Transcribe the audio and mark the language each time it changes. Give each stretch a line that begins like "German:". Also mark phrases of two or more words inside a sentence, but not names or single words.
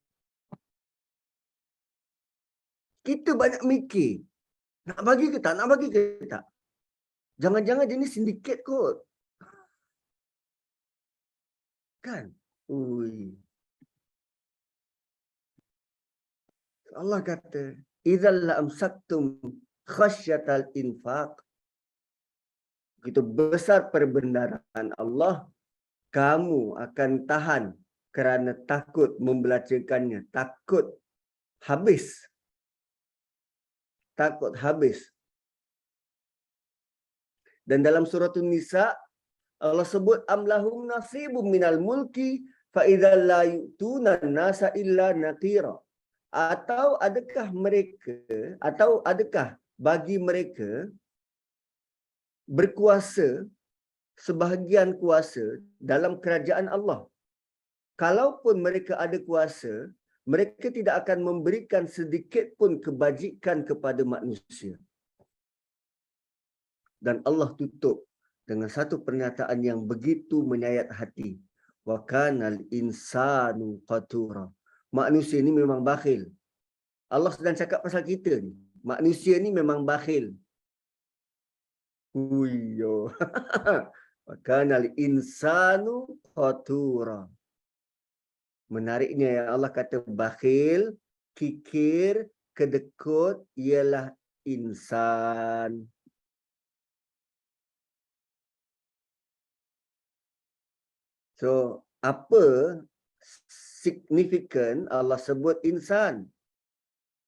Malay: Kita banyak mikir. Nak bagi ke tak? Nak bagi ke tak? Jangan-jangan dia ni sindiket kot. Kan? Ui. Allah kata,
Arabic: "إذا لأمسكتم خشية الإنفاق."
Malay: Begitu besar perbendaraan Allah, kamu akan tahan kerana takut membelanjakannya, takut habis. Takut habis. Dan dalam surah An-Nisa, Allah sebut
Arabic: أم لهم نصيب من الملك فإذا لا يؤتون الناس إلا نقيرا.
Malay: Atau adakah bagi mereka berkuasa, sebahagian kuasa dalam kerajaan Allah. Kalaupun mereka ada kuasa, mereka tidak akan memberikan sedikit pun kebajikan kepada manusia. Dan Allah tutup dengan satu pernyataan yang begitu menyayat hati.
Arabic: وكان الإنسان قتورا.
Malay: Manusia ni memang bakhil. Allah sedang cakap pasal kita ni. Manusia ni memang bakhil. Huyo.
Arabic: وكان الإنسان قتورا.
Malay: Menariknya yang Allah kata bakhil, kikir, kedekut ialah insan. So, apa signifikan Allah sebut insan?